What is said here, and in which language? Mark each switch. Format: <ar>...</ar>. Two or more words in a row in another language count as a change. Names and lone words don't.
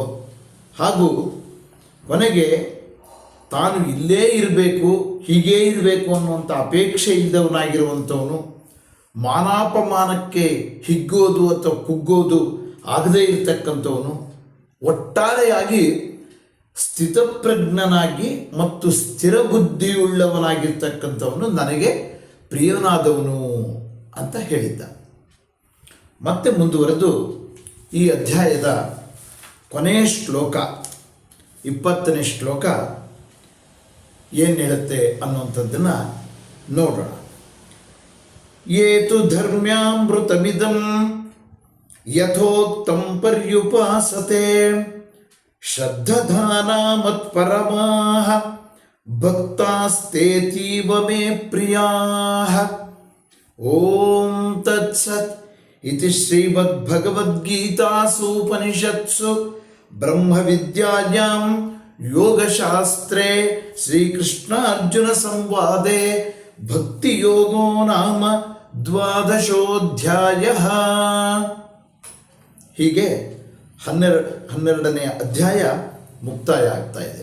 <kn>ಹಾಗೂ ಕೊನೆಗೆ ತಾನು ಇಲ್ಲೇ ಇರಬೇಕು, ಹೀಗೇ ಇರಬೇಕು ಅನ್ನುವಂಥ ಅಪೇಕ್ಷೆ ಇಲ್ಲದವನಾಗಿರುವಂಥವನು, ಮಾನಾಪಮಾನಕ್ಕೆ ಹಿಗ್ಗೋದು ಅಥವಾ ಕುಗ್ಗೋದು ಆಗದೇ ಇರತಕ್ಕಂಥವನು, ಒಟ್ಟಾರೆಯಾಗಿ ಸ್ಥಿತಪ್ರಜ್ಞನಾಗಿ ಮತ್ತು ಸ್ಥಿರ ಬುದ್ಧಿಯುಳ್ಳವನಾಗಿರ್ತಕ್ಕಂಥವನು ನನಗೆ ಪ್ರಿಯನಾದವನು ಅಂತ ಹೇಳಿದ್ದ. ಮತ್ತೆ ಮುಂದುವರೆದು ಈ ಅಧ್ಯಾಯದ ಕೊನೆಯ ಶ್ಲೋಕ 20ನೇ ಶ್ಲೋಕ ಏನು ಹೇಳುತ್ತೆ ಅನ್ನುವಂಥದ್ದನ್ನು ನೋಡೋಣ.</kn> <sa>ಏತು ಧರ್ಮ್ಯಾಮೃತಮಿದಂ ಯಥೋಕ್ತಂ ಪರ್ಯುಪಾಸತೆ ಶ್ರದ್ಧಧಾನಾ ಮತ್ಪರಮಾಃ ಭಕ್ತಾಸ್ತೇತೀವ ಮೇ ಪ್ರಿಯಾಃ. ಓಂ ತತ್ಸತ್ ಇತಿ ಶ್ರೀಮದ್ಭಗವದ್ಗೀತಾಸು ಬ್ರಹ್ಮವಿದ್ಯಾಯಾಂ ಯೋಗಶಾಸ್ತ್ರೇ ಶ್ರೀಕೃಷ್ಣ ಅರ್ಜುನ ಸಂವಾದೆ ಭಕ್ತಿಯೋಗೋ ನಾಮ</sa> <kn>12ನೇ ಹೀಗೆ 12ನೇ ಅಧ್ಯಾಯ ಮುಕ್ತಾಯ ಆಗ್ತಾ ಇದೆ.</kn>